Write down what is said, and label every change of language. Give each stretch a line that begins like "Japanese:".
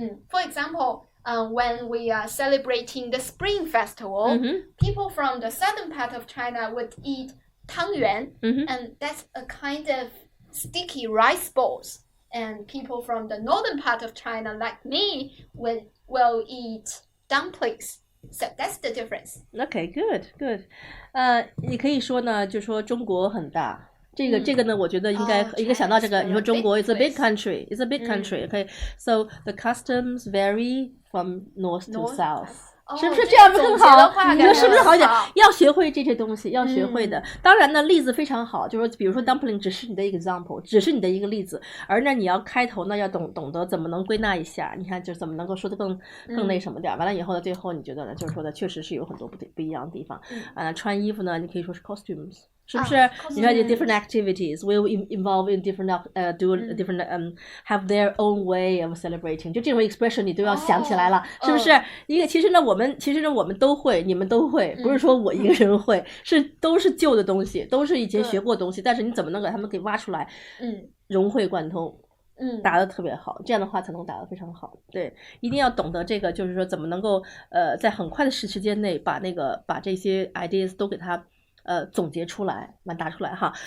English: For example, when we are celebrating the Spring Festival, people from the southern part of China would eat tangyuan, and that's a kind of sticky rice balls. And people from the northern part of China, like me, will eat dumplings. So that's the difference. Okay, good.
Chinese: 你可以说呢，就说中国很大。这个呢，我觉得应该想到这个。你说中国
English: is a big country, it's a big country. Okay, so the customs vary from north to south.
Chinese: 是不是这样不更好？你说是不是好一点？要学会这些东西，要学会的。当然呢，例子非常好，就是说，比如说 dumpling 只是你的 example， 只是你的一个例子，而呢，你要开头呢要懂得怎么能归纳一下，你看就怎么能够说的更那什么点。完了以后呢，最后你觉得呢，就是说的确实是有很多不一样的地方。穿衣服呢，你可以说是 costumes。是不是？
English: 你看 different activities will involve in different do different have their own way of celebrating， 就这种 expression
Chinese: 你都要想起来了，是不是？其实呢我们都会，你们都会，不是说我一个人会，都是旧的东西，都是以前学过的东西，但是你怎么能给他们给挖出来，融会贯通。答得特别好，这样的话才能答得非常好。对，一定要懂得这个，就是说怎么能够在很快的时间内把这些 ideas 都给它总结出来，答出来哈。